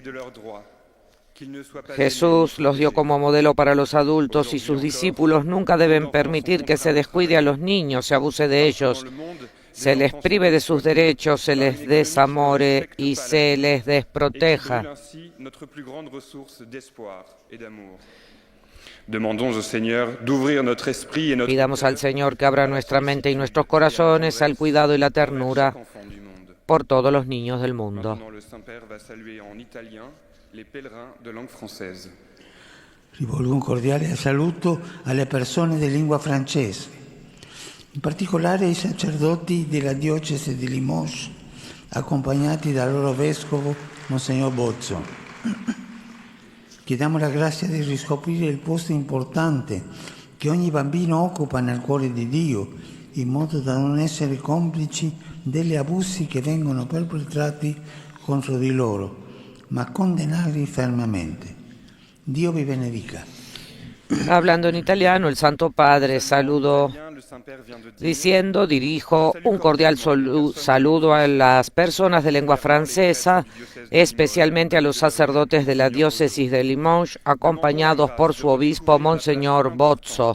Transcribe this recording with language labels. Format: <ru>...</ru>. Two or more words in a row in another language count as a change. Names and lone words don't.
<es>Jesús los dio como modelo para los adultos y sus discípulos nunca deben permitir que se descuide a los niños, se abuse de ellos, se les prive de sus derechos, se les desamore y se les desproteja. Pidamos al Señor que abra nuestra mente y nuestros corazones al cuidado y la ternura por todos los niños del mundo.</es> <it>Rivolgo un cordiale saluto alle persone di lingua francese, in particolare ai sacerdoti della diocesi di Limoges, accompagnati dal loro vescovo Monsignor Bozzo. Chiediamo la grazia di riscoprire il posto importante che ogni bambino occupa nel cuore di Dio, in modo da non essere complici degli abusi che vengono perpetrati contro di loro, ma condenarli fermamente. Dio vi benedica.</it> <es>Hablando en italiano, el Santo Padre saludó diciendo: dirijo un cordial saludo a las personas de lengua francesa, especialmente a los sacerdotes de la diócesis de Limoges, acompañados por su obispo Monseñor Bozzo.</es>